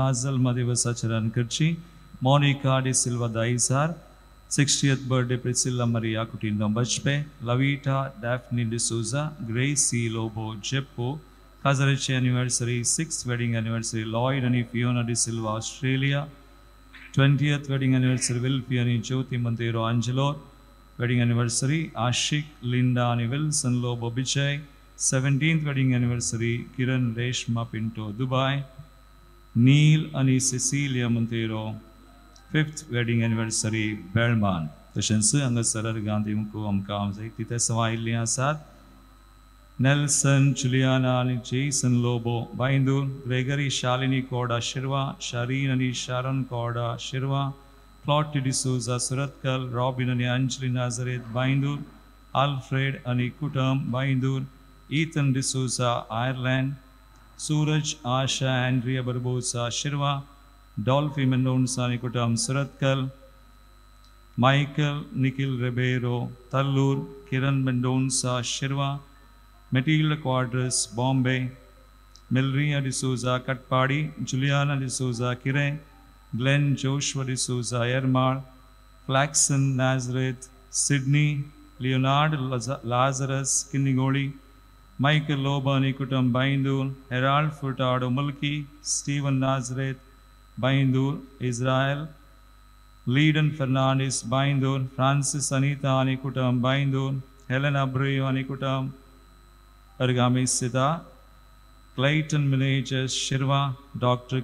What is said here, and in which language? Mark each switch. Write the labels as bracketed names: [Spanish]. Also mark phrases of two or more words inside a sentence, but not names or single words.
[Konkani] आज जल्म दिवसाची रन करची मोनिका डी सिल्वा दाईसार [English] 60th birthday [Konkani] प्रिसिल्ला मरिया कुटिनो बचपे लविटा डैफ्नी डिसूजा ग्रेसी लोबो जेप्पो काजरेचे एनिवर्सरी [English] 6th wedding anniversary [Konkani] लॉयड आणि फियोना डी सिल्वा ऑस्ट्रेलिया [English] 20th wedding anniversary [Konkani] Wilfie and Jyoti Montero Angelo. [English] Wedding anniversary Ashik, Linda and Wilson Lobo Bichai. 17th wedding anniversary Kiran Reshma Pinto Dubai. Neil and Cecilia Montero. 5th wedding anniversary Berman. [Konkani] तशेंच हांगा सरार गांधी मुको आमकां तिथे सवायल्लीं आसात. नेल्सन जुलियाना आणि जेसन लोबो बाइंदूर ग्रेगरी शालिनी कोडा शिरवा शारीन आणि शारन कोडा शिरवा प्लॉटी डिसूजा सुरतकल रॉबिन आणि अंजली नाजरेत बाइंदूर आल्फ्रेड आणि कुटुंब बाइंदूर ईथन डिसूजा आयरलैंड सूरज आशा एंड्रिया बरबोसा शिरवा डॉल्फी मेंडोन्सा आणि कुटुंब सुरतकल माइकल निखिल रेबेरो तल्लूर किरण मेंडोन्सा शिरवा Matilda Quadras, Bombay, Melria D'Souza, Katpadi, Juliana D'Souza, Kire, Glenn Joshua D'Souza, Ermar, Flaxen, Nazareth, Sydney, Leonard Lazarus, Kinigoli, Michael Lobani Kutam Baindur, Herald Furtado Mulki, Stephen Nazareth, Baindur, Israel, Leiden Fernandez, Baindur, Francis Anita Anikutam, Baindur, Helena Abreu Anikutam, Argami Sita, Clayton Milages, Shirva, Dr.